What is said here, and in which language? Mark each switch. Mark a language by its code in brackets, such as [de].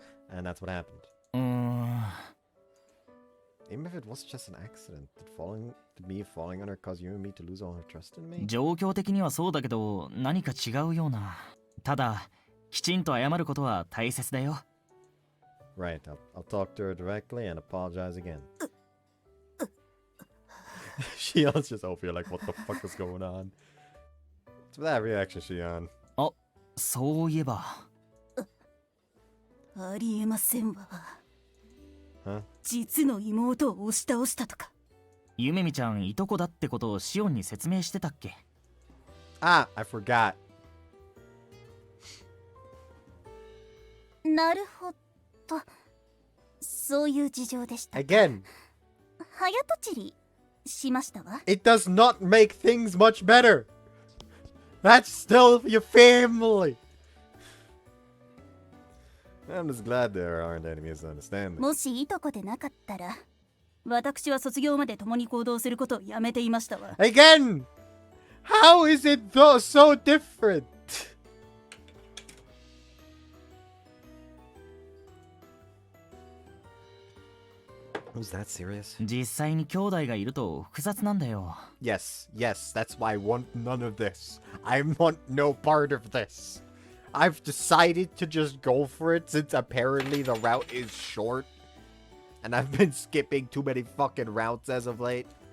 [en] And that's what happened. うーん。 Even if it was just an accident, did me falling on her cause you and me to lose all her trust in me? [ja] 状況的にはそうだけど、何か違うような。ただ、きちんと謝ることは大切だよ。 [en] Right, I'll talk to her directly and apologize again. Shion's just over here like, what the fuck is going on? What's with that reaction, Shion? [ja] あ、そういえば。ありえませんわ。 [en] Huh? [ja] 実の妹を押し倒したとか。ゆめみちゃんいとこだってことをシオンに説明してたっけ？ [en] Ah, I forgot. [ja] なるほど。そういう事情でした。 [en] Again, [ja] 早とちりしましたわ。 [en] it does not make things much better. That's still your family. I'm just glad there aren't any misunderstandings. [ja] もしいとこでなかったら、私は卒業まで共に行動することをやめていましたわ。 [en] Again, how is it so different? Was that serious? [ja] 実際に兄弟がいると複雑なんだよ。 [en] Yes, that's why I want none of this. I want no part of this. I've decided to just go for it since apparently the route is short. And I've been skipping too many fucking routes as of late.